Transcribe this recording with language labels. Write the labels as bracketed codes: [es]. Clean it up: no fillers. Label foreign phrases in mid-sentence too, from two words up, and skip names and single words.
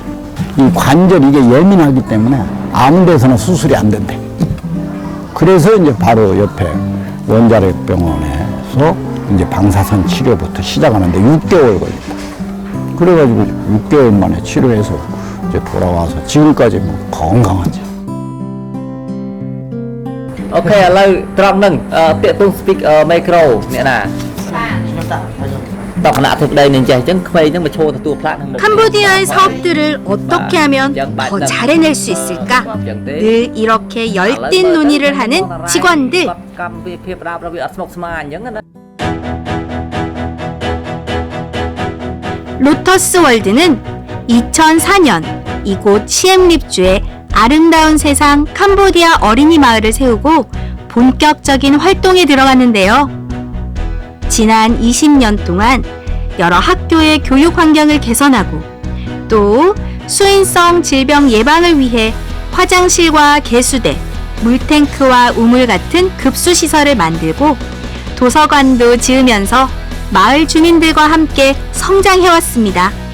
[ko] 이 관절 이게 예민하기 때문에 아무 데서나 수술이 안 된대. 그래서 이제 바로 옆에 원자력 병원에서 이제 방사선 치료부터 시작하는데 6개월 걸린다. 그래가지고 6개월 만에 치료해서 이제 돌아와서 지금까지 뭐 건강하지. [km] Okay, ឥឡូវត្រង់ហ្នឹងពាក្យទង [en] speak micro [km] អ្នកណាតបគណៈអធិបតីនឹងចេះអញ្ចឹងក្មេងហ្នឹងមកឈរទទួលផ្លាកហ្នឹង [ko] 캄보디아의 사업들을 어떻게 하면 더 잘해낼 수 있을까? 늘 이렇게 열띤 논의를 하는 직원들. [km] កម្មវិធីភាពដើមវាអត់ស្មុគស្មាញអញ្ចឹងណា [ko] 로터스 월드는 2004년 이곳 시엠립주에 아름다운 세상 캄보디아 어린이 마을을 세우고 본격적인 활동에 들어갔는데요. 지난 20년 동안 여러 학교의 교육 환경을 개선하고 또 수인성 질병 예방을 위해 화장실과 개수대, 물탱크와 우물 같은 급수시설을 만들고 도서관도 지으면서 마을 주민들과 함께 성장해왔습니다.